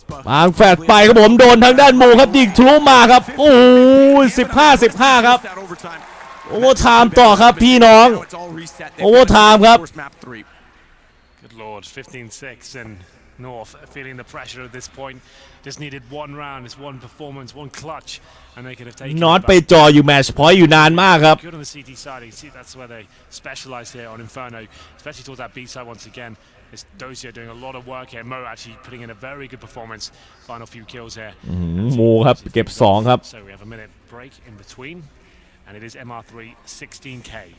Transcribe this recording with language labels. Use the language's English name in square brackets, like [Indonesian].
[Thai] วางแฟดไปครับผมโดนทางด้านโมครับยิงทะลุมาครับโอ้ย15-15ครับโอเวอร์ไทม์ต่อครับพี่น้องโอเวอร์ไทม์ครับ [English] Good Lord 15-6 and North feeling the pressure at this point just needed one round just one performance one clutch and they could have taken [Thai] น็อตไปจออยู่แมตช์พอยต์อยู่นานมากครับ [English] Good on the CT side you see that's where they specialize here on Inferno especially towards that B side once again It's Dozier doing a lot of work here. Mo actually putting in a very good performance. Final few kills here. [Thai] มูครับเก็บ2ครับ [English] So we have a minute break in between, and it is MR3 16K.